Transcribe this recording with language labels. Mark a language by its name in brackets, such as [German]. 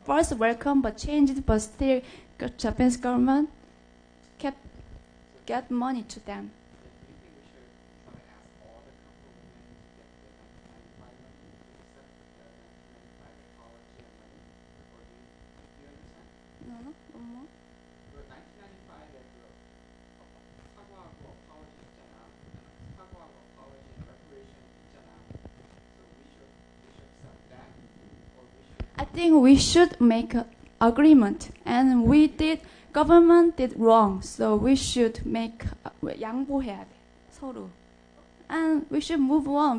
[English] First welcome, but changed, but still Japanese government get money to them. Do you think we should try to ask all the comfort women to get the 1995 money to accept the 1995 apology and money? Or do you understand? No, one more. [Korean] 그 1995에 그 사과하고 apology 있잖아. 사과하고 [English] apology and reparation [Korean] 있잖아. [English] So we should accept that, or we should. I think we should make an agreement, and government did wrong, so we should make [Korean] 양보해야 돼 서로, [English] and we should move on.